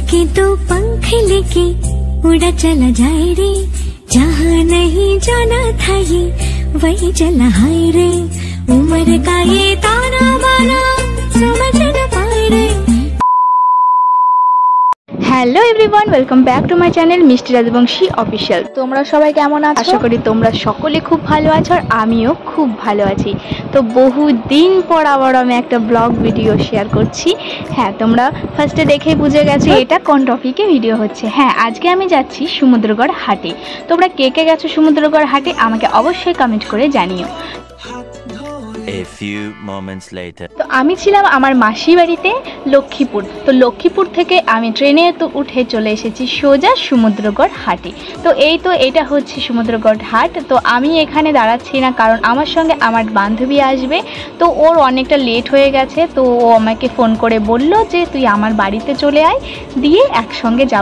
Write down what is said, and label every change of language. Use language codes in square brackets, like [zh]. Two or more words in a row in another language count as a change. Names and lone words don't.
[hi] तो पंख लेके उड़ा चला जाए रे, जहाँ नहीं जाना था ये वही चला हाय रे, उम्र का ये ताना बाना समझ न पाए रे। [en] Hello everyone, welcome back to my channel মিষ্টি রাজবংশী অফিসিয়াল। [bn] তোমরা সবাই কেমন আছো? আশা করি তোমরা সকলে খুব ভালো আছো আর আমিও খুব ভালো আছি। তো বহু দিন পর আবার আমি একটা [en] vlog video [bn] শেয়ার করছি। হ্যাঁ, তোমরা ফার্স্টে দেখেই বুঝে গেছো এটা কোন টপিকে ভিডিও হচ্ছে। হ্যাঁ, আজকে আমি যাচ্ছি সমুদ্রগড় হাটে। তোমরা কে কে গেছো সমুদ্রগড় হাটে আমাকে অবশ্যই কমেন্ট করে জানিও। [en] A few moments later. [bn] তো আমি ছিলাম আমার মাসির বাড়িতে লক্ষ্মীপুর। তো লক্ষ্মীপুর থেকে আমি ট্রেনে তো উঠে চলে এসেছি সোজা সমুদ্রগড় হাটে। তো এটা হচ্ছে সমুদ্রগড় হাট। তো আমি এখানে দাঁড়াচ্ছি না, কারণ আমার সঙ্গে আমার বান্ধবী আসবে। তো ওর অনেকটা লেট হয়ে গেছে, তো ও আমাকে ফোন করে বলল যে তুই আমার বাড়িতে চলে আয়, দিয়ে একসঙ্গে যাব।